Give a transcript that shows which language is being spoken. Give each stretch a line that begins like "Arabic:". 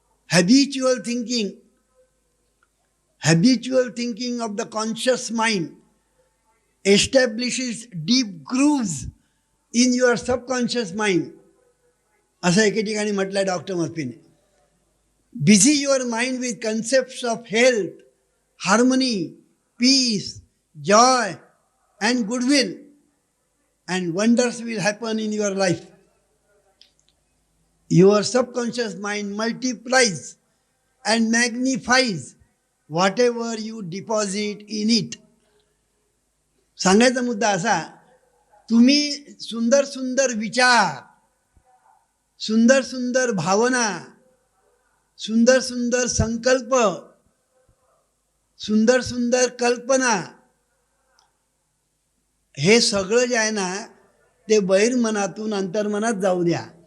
English: habitual thinking of the conscious mind establishes deep grooves in your subconscious mind,
Marathi: असं एके ठिकाणी म्हटलं आहे doctor मर्फीने.
English: Busy your mind with concepts of health, harmony, peace, joy and goodwill, and wonders will happen in your life. Your subconscious mind multiplies and magnifies whatever you deposit in it.
Marathi: सांगायचा मुद्दा असा, तुम्ही सुंदर सुंदर विचार, सुंदर सुंदर भावना, सुंदर सुंदर संकल्प, सुंदर सुंदर कल्पना, हे सगळं जे आहे ना ते बहिर्मनातून अंतर्मनात जाऊ द्या.